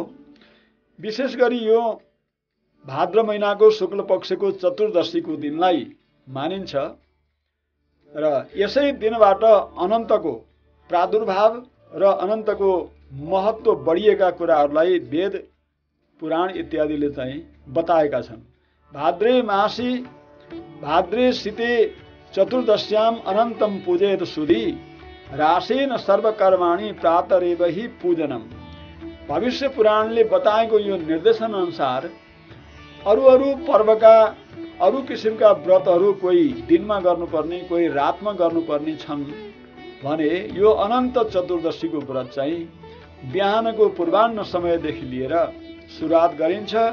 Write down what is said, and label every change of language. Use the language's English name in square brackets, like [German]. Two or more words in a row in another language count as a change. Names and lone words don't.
[Nepali] विशेष गरी यो भाद्र महिनाको शुक्ल पक्षको चतुर्दशीको दिनलाई मानिन्छ र यसै दिनबाट अनन्तको प्रादुर्भाव र अनन्तको महत्त्व बढिएका कुराहरूलाई वेद पुराण इत्यादिले चाहिँ बताएका छन्। [Sanskrit] भाद्रे मासी भाद्रे शीते चतुर्दश्याम अनन्तं पूजयेत सुधी रासेन सर्वकर्माणि प्रातरेव हि पूजनम। [Nepali] भविष्य पुराणले बताएको यो निर्देशन अनुसार अरू पर्वका अरू किसिमका व्रतहरू कोही दिनमा गर्नुपर्ने कोही रातमा गर्नुपर्ने छन् भने यो अनन्त चतुर्दशीको व्रत चाहिँ बिहानको पूर्वाह्न समयदेखि लिएर सुरुवात गरिन्छ